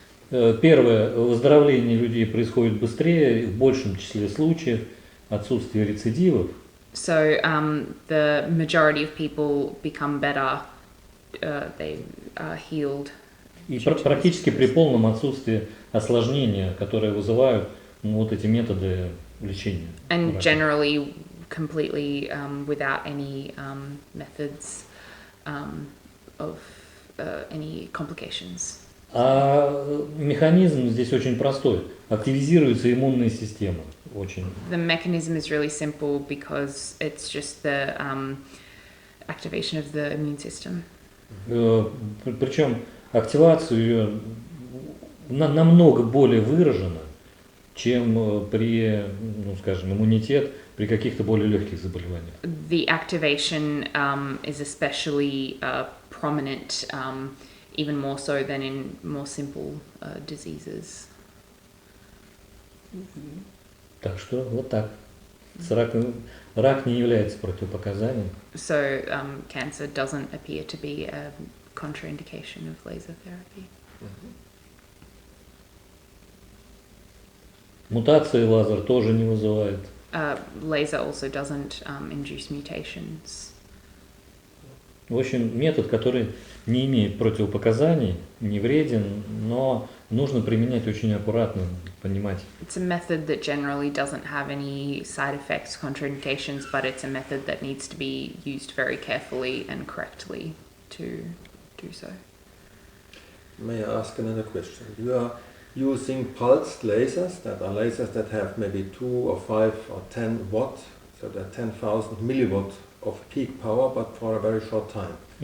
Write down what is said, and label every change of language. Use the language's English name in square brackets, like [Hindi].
[Russian] Первое, выздоровление людей происходит быстрее, в большем числе случаев, отсутствие рецидивов. [English] So the majority of people become better, they are healed. [Russian] И практически при полном отсутствии осложнения, которые вызывают вот эти методы лечения. [English] And generally completely without any methods of any complications. [Russian] А механизм здесь очень простой. Активизируется иммунная система. Очень. [English] The mechanism is really simple because it's just the activation of the immune system. [Russian] Причем активация ее намного более выражена, чем при, ну, скажем, иммунитет при каких-то более легких заболеваниях. [English] The activation is especially prominent, even more so than in more simple diseases. [Russian] Так что вот так. Рак не является противопоказанием. [English] So cancer doesn't appear to be a contraindication of laser therapy. [Russian] Мутации лазер тоже не вызывает. [English] Laser also doesn't induce mutations. [Russian] В общем, метод, который не имеет противопоказаний, не вреден, но нужно применять очень аккуратно, понимать. [English] It's a method that generally doesn't have any side effects, contraindications, but it's a method that needs to be used very carefully and correctly to do so. May I ask another question? You are using pulsed lasers, that are lasers that have maybe 2 or 5 or 10 watt, so that 10,000 milliwatt of peak power, but for a very short time.